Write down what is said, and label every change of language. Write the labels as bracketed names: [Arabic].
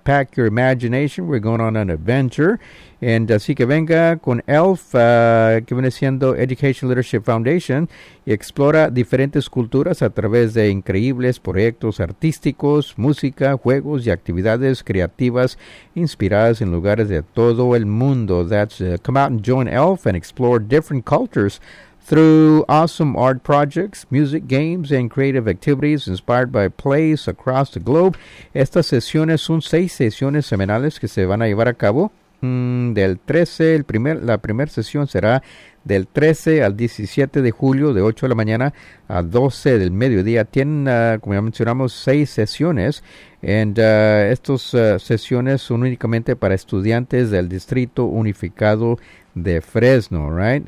[English] Pack your imagination, we're going on an adventure. [Spanish] And así que venga con ELF, que viene siendo Education Leadership Foundation, y explora diferentes culturas a través de increíbles proyectos artísticos, música, juegos y actividades creativas inspiradas en lugares de todo el mundo. [English] That's come out and join ELF and explore different cultures through awesome art projects, music, games, and creative activities inspired by plays across the globe. [Spanish] Estas sesiones son 6 sesiones semanales que se van a llevar a cabo la primera sesión será del 13 al 17 de julio, de 8 de la mañana a 12 del mediodía. Tienen, como ya mencionamos, 6 sesiones. And estas sesiones son únicamente para estudiantes del Distrito Unificado de Fresno, right?